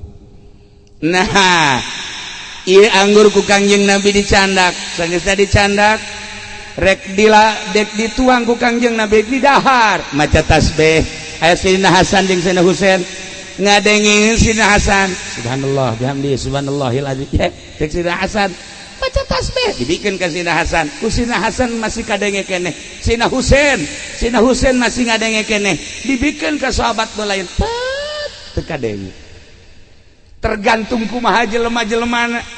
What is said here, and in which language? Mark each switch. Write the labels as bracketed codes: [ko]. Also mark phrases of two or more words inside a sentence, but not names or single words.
[su] Nah, ieu anggur ku Kangjeng Nabi dicandak, sageusna dicandak, rek dituang ku Kangjeng Nabi di dahar, maca tasbih. Aya Sayyidina Hasan jeung Sayyidina Husain ngadengin Sayyidina Hasan [ar] سبحان الله وبحمده سبحان الله العظيم. [su] Cek Sayyidina Hasan baca tasbih, dibikeun ka Sayyidina Hasan. Ku Sayyidina Hasan masih kadenge keneh. Sayyidina Husain masih ngadenge keneh. Dibikeun ka sahabat nu lain, teu kadenge. Tergantung kumaha jelema-jelemana.